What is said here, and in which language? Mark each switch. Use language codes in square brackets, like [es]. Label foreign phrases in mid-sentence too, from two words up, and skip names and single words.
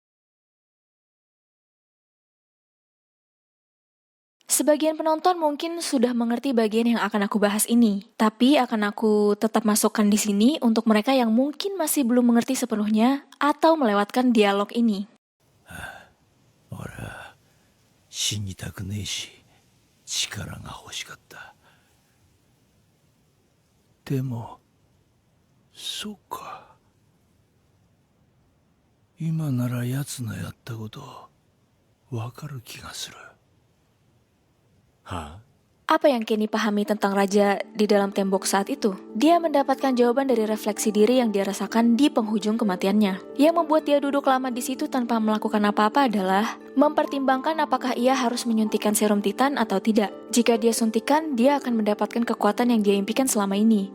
[id] Sebagian penonton mungkin sudah mengerti bagian yang akan aku bahas ini, tapi akan aku tetap masukkan di sini untuk mereka yang mungkin masih belum mengerti sepenuhnya atau melewatkan dialog ini. [ja] 俺は死にたくねえし、力が欲しかった。でも、そうか。今なら奴のやったことわかる気がする。はあ? [id] Apa yang Kenny pahami tentang Raja di dalam tembok saat itu? Dia mendapatkan jawaban dari refleksi diri yang dia rasakan di penghujung kematiannya. Yang membuat dia duduk lama di situ tanpa melakukan apa-apa adalah mempertimbangkan apakah ia harus menyuntikkan serum Titan atau tidak. Jika dia suntikan, dia akan mendapatkan kekuatan yang dia impikan selama ini.